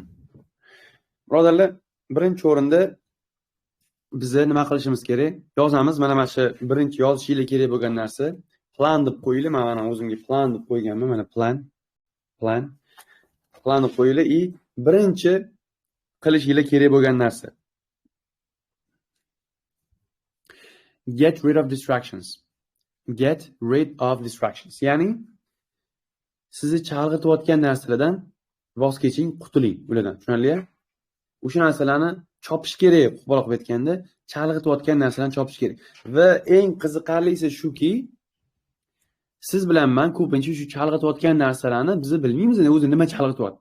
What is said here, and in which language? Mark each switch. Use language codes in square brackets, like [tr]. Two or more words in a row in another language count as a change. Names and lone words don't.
[uz] Birodarlar, birinchi o'rinda biz nima qilishimiz kerak? Yozamiz. Mana shu birinchi yozishinglar kerak bo'lgan narsa plan deb qo'yinglar. Mana o'zimga plan deb qo'yganman. Mana plan deb qo'yinglar. Birinchi qilishinglar kerak bo'lgan narsa. [en] Get rid of distractions. Get rid of distractions. [uz] Ya'ni sizni chalg'itayotgan narsalardan voz keching, qutuling ulardan. Tushunarli? O'sha narsalarni chopish kerak. Qo'pol qilib aytganda, chalg'itayotgan narsalarni chopish kerak. Va eng qiziqarlisi shuki, siz bilan men ko'pincha shu chalg'itayotgan narsalarni biz bilmaymiz, o'zi nima chalg'itayapti.